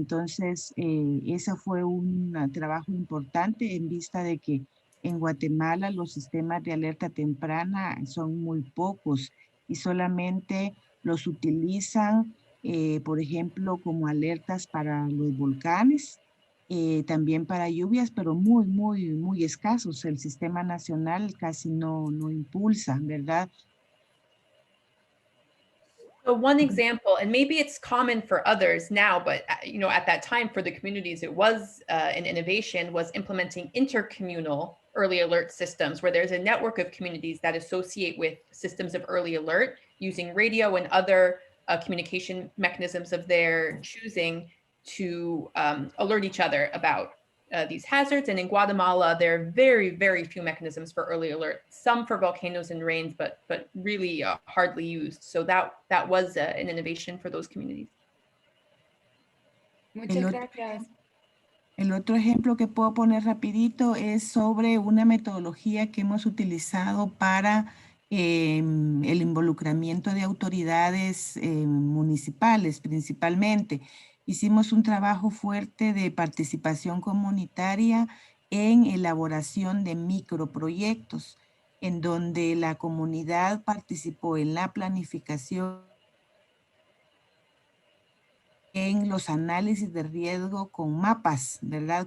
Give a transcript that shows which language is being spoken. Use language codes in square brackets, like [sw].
[es] Entonces, ese fue un trabajo importante en vista de que en Guatemala los sistemas de alerta temprana son muy pocos y solamente los utilizan, por ejemplo, como alertas para los volcanes, también para lluvias, pero muy escasos. El sistema nacional casi no impulsa, ¿verdad? [en] So one example, and maybe it's common for others now, but you know, at that time for the communities, it was an innovation, was implementing intercommunal early alert systems, where there's a network of communities that associate with systems of early alert using radio and other communication mechanisms of their choosing to alert each other about these hazards. And in Guatemala, there are very few mechanisms for early alert, some for volcanoes and rains, but really hardly used. So that was an innovation for those communities. [es] Muchas gracias. El otro ejemplo que puedo poner rapidito es sobre una metodología que hemos utilizado para el involucramiento de autoridades municipales principalmente. Hicimos un trabajo fuerte de participación comunitaria en elaboración de microproyectos, en donde la comunidad participó en la planificación, en los análisis de riesgo con mapas, ¿verdad?